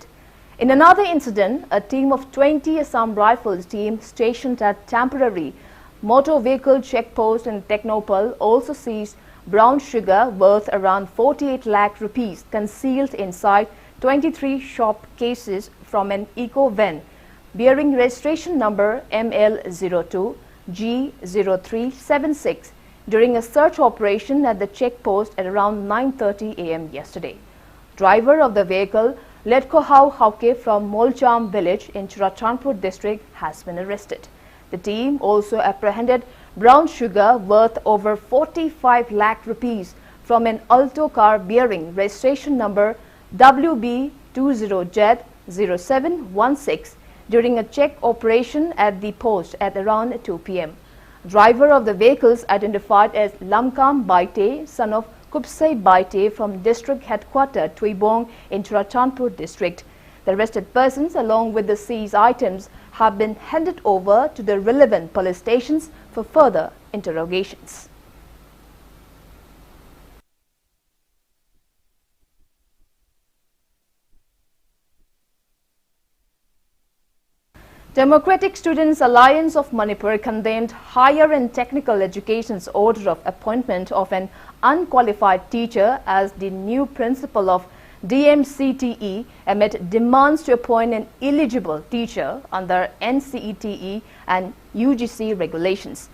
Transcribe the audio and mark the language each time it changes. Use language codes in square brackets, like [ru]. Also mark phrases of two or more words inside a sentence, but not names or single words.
[en] In another incident, a team of 20 Assam Rifles team stationed at temporary motor vehicle checkpost in Technopal also seized brown sugar worth around 48 lakh rupees concealed inside 23 shop cases from an eco van bearing registration number ML02G0376 during a search operation at the checkpost at around 9:30 a.m. yesterday. Driver of the vehicle, Letkohau Hauke from Molcham village in Churachandpur district, has been arrested. The team also apprehended brown sugar worth over 45 lakh rupees from an Alto car bearing registration number WB20Z0716 during a check operation at the post at around 2 p.m. Driver of the vehicles identified as Lamkam Baite, son of Kupsai Baite from district headquarters Tuibong in Churachandpur district. The arrested persons along with the seized items have been handed over to the relevant police stations for further interrogations. Democratic Students Alliance of Manipur condemned Higher and Technical Education's order of appointment of an unqualified teacher as the new principal of DMCTE amid demands to appoint an eligible teacher under NCETE and UGC regulations.